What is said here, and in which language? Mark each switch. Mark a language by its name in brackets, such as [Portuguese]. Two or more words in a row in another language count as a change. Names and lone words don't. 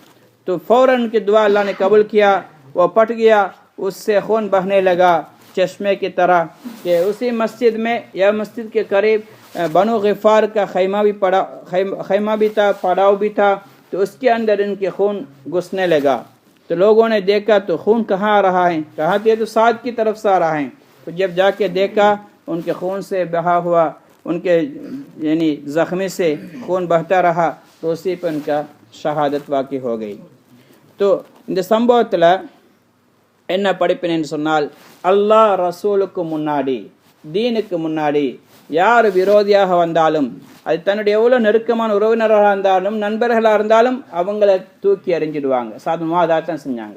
[Urdu] تو فوراً ان کی دعا اللہ نے قبول کیا، وہ پٹ گیا، اس سے خون بہنے لگا چشمے کی طرح، کہ اسی مسجد میں یا مسجد کے قریب بنو غفار کا خیمہ بھی تھا، پڑاؤ بھی تھا، تو اس کے اندر ان کے خون گھسنے لگا۔ تو لوگوں نے دیکھا تو خون کہاں آ رہا ہے، کہا کہ تو سعد کی طرف سے آ رہا ہے۔ تو جب جا کے دیکھا ان کے خون سے بہا ہوا، ان کے یعنی زخمی سے خون بہتا رہا، تو اسی پہ ان کا شہادت واقع ہو گئی۔ [Tamil] تو இந்த சம்பவத்தில் என்ன படிப்பினேன்னு சொன்னால், அல்லாஹ் ரசூலுக்கு முன்னாடி, தீனுக்கு முன்னாடி யார் விரோதியாக வந்தாலும், அது தன்னுடைய எவ்வளோ நெருக்கமான உறவினராக இருந்தாலும் நண்பர்களாக இருந்தாலும் அவங்கள தூக்கி எறிஞ்சிடுவாங்க. சாதமாக தான் செஞ்சாங்க.